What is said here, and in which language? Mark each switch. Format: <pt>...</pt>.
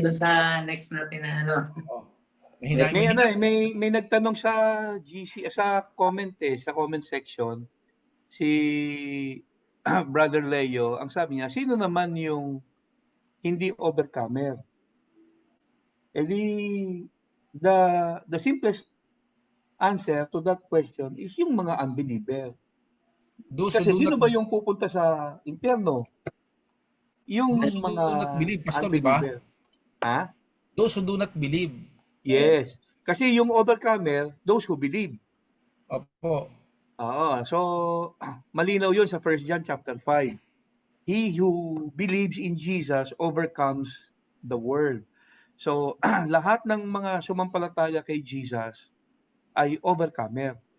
<tl>Doon sa next natin na ano. Oh. May nagtanong sa GC sa comment sa comment section si Brother Leo, ang sabi niya, sino naman yung hindi overcomer?</tl> <en>The simplest answer to that question is</en> <tl>yung mga</tl> <en>unbeliever.</en> <tl>Kasi sino ba yung pupunta sa impyerno? Yung</tl> <en>those who</en> <tl>mga</tl> <en>do not believe, Pastor,</en> <tl>di ba? Ha?</tl> <en>Those who do not believe. Yes.</en> <tl>Kasi yung</tl> <en>overcomer, those who believe.</en> <tl>Opo. Oo. So, malinaw yun sa 1 John chapter 5.</tl> <en>He who believes in Jesus overcomes the world.</en> <tl>So, lahat ng mga sumampalataya kay Jesus ay overcomer.</tl>